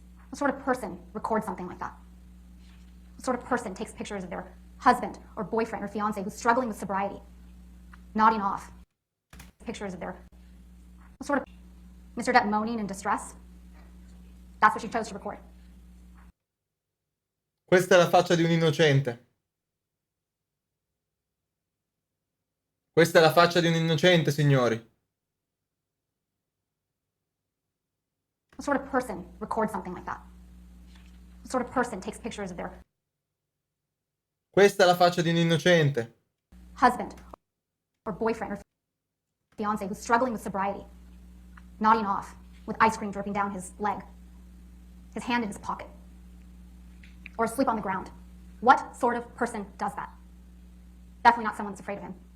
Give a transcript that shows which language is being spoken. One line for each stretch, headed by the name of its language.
English: What sort of person records something like that? What sort of person takes pictures of their husband or boyfriend or fiance who's struggling with sobriety, nodding off? Pictures of their... What sort of... Mr. Depp moaning in distress? That's what she chose to record.
Italian: Questa è la faccia di un innocente. Questa è la faccia di un innocente, signori.
English: What sort of person records something like that? What sort of person takes pictures of their
Italian: Questa è la faccia di un innocente.
English: husband or boyfriend or fiance who's struggling with sobriety, nodding off with ice cream dripping down his leg, his hand in his pocket, or asleep on the ground? What sort of person does that? Definitely not someone that's afraid of him.